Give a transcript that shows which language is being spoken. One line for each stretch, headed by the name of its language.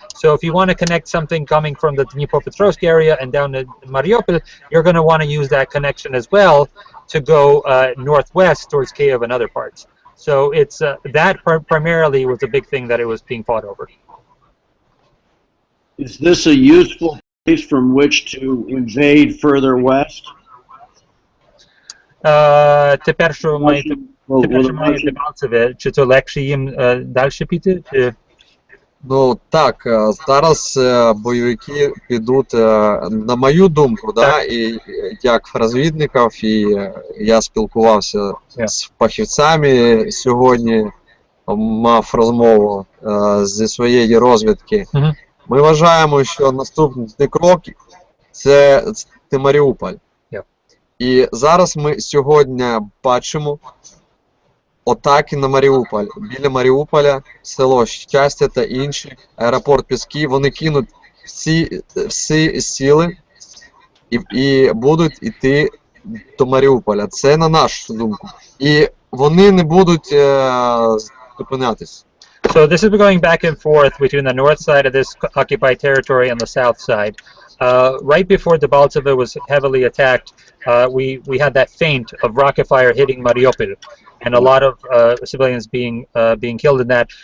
English: So if you want to connect something coming from the Dnipropetrovsk area and down to Mariupol, you're going to want to use that connection as well to go northwest towards Kiev and other parts. So it's that primarily was a big thing that it was being fought over. Is this a useful place from which to invade further west?
Ukrainian: Тепер, що маєте, тепер, що має Дебальцеве, чи то легше їм далі піти? Чи... Ну так, зараз бойовики підуть, на мою думку, да, і як розвідників, і я спілкувався з фахівцями сьогодні, мав розмову зі своєї розвідки. Ми вважаємо, що наступний крок це Маріуполь. І зараз ми сьогодні бачимо атаки на Маріуполь. Біля Маріуполя, село Щастя та інші, аеропорт Піски, вони кинуть всі сили і будуть йти до Маріуполя. Це на нашу думку. І вони не будуть зупинятись.
English: So this is going back and forth between the north side of this occupied territory and the south side. Right before Debaltseve was heavily attacked, we had that feint of rocket fire hitting Mariupol, and a lot of civilians being killed in that.